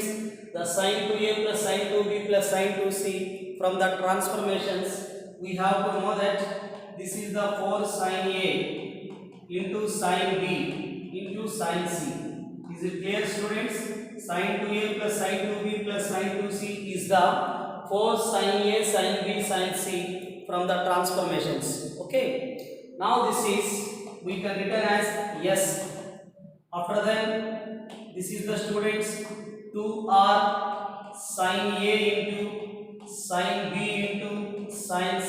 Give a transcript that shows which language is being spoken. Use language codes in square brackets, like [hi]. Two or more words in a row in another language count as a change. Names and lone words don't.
[en] The sine 2a plus sine 2b plus sine 2c. From the transformations, we have to know that this is the 4 sin a into sin b into sin c. Is it clear students? Sin 2a plus sin 2b plus sin 2c is the 4 sin a sin b sin c from the transformations. Okay, now this is, we can written as yes. After that, this is the students 2r sin a into sin b into sin c.